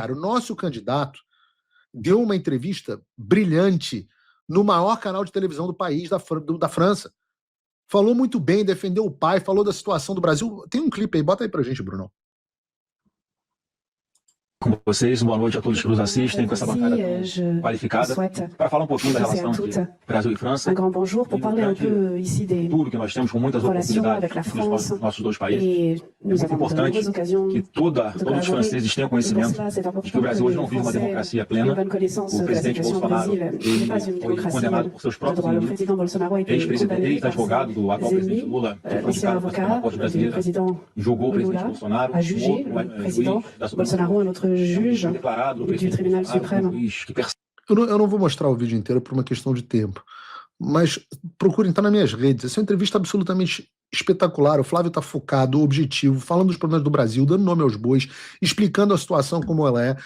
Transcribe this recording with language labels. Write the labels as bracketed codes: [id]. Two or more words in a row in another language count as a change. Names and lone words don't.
[pt] O nosso candidato deu uma entrevista brilhante no maior canal de televisão do país, da França. Falou muito bem, defendeu o pai, falou da situação do Brasil. Tem um clipe aí, bota aí pra gente, Bruno. Com vocês, boa noite a todos que nos assistem, com essa bancada qualificada, para falar um pouquinho da relação entre Brasil e França, [fr] un grand bonjour pour parler un peu ici des [pt] tudo que nós temos com muitas [fr] relations [pt] oportunidades [fr] avec la [pt] nos [fr] France. [pt] nossos dois países. [fr] Et [pt] É [fr] nous [pt] muito [fr] avons de [pt] importante [fr] nombreuses occasions [pt] que [fr] de [pt] todos os [fr] collaborer. [pt] franceses tenham [fr] Et pour [pt] conhecimento [fr] cela, c'est [pt] de que [fr] important [pt] o [fr] que [pt] Brasil hoje [fr] les [pt] não vive uma [fr] Français [pt] democracia [fr] aient [pt] plena. [fr] une bonne connaissance [pt] O [fr] de la [pt] presidente [fr] situation au [pt] Bolsonaro [fr] Brésil. Il n'est pas une [pt] ele foi [fr] démocratie [pt] condenado por seus [fr] de [pt] próprios [fr] droit. Le [pt] inimigos, [fr] président Bolsonaro a été condamné par [pt] ex-advogado do atual [fr] ses [pt] presidente [fr] ennemis. [pt] Lula, que foi [fr] L'ancien [pt] indicado pela Suprema [fr] avocat [pt] Corte [fr] du [pt] brasileira, [fr] président [pt] julgou o presidente [fr] Lula [pt] Bolsonaro, [fr] a jugé [pt] outro [fr] le président [pt] juiz da Suprema [fr] Bolsonaro, un autre juge [pt] declarado o [fr] du [pt] presidente [fr] tribunal [pt] Bolsonaro como [fr] suprême. [pt] juiz que Eu não vou mostrar o vídeo inteiro por uma questão de tempo, mas procurem estar nas minhas redes. Essa é uma entrevista absolutamente espetacular. O Flávio está focado, objetivo, falando dos problemas do Brasil, dando nome aos bois, explicando a situação como ela é.